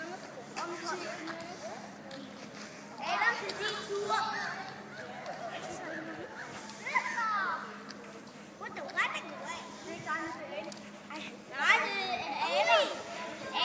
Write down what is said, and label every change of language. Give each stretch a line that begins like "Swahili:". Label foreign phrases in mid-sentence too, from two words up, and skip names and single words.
Danish: Adam, det er din tur.
English: What the running away?
Danish: Nej, det er Ali.